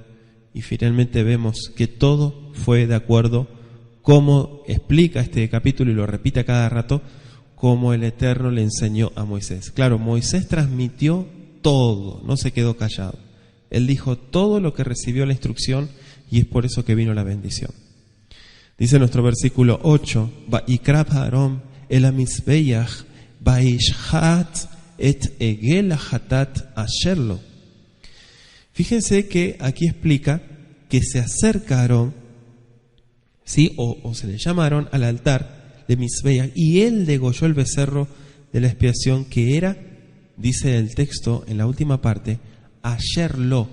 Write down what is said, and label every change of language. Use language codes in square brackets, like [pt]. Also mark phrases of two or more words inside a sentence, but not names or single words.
[es] Y finalmente vemos que todo fue de acuerdo, como explica este capítulo y lo repite a cada rato, como el Eterno le enseñó a Moisés. Claro, Moisés transmitió todo, no se quedó callado. Él dijo todo lo que recibió la instrucción, y es por eso que vino la bendición. Dice nuestro versículo 8, [he] ויקרב אהרן אל המזבח וישחט את עגל החטאת אשר לו. [es] Fíjense que aquí explica que se acerca Aarón, ¿sí?, o se le llama Aarón al altar de Mizbeach, y él degolló el becerro de la expiación, que era, dice el texto en la última parte, asherlo.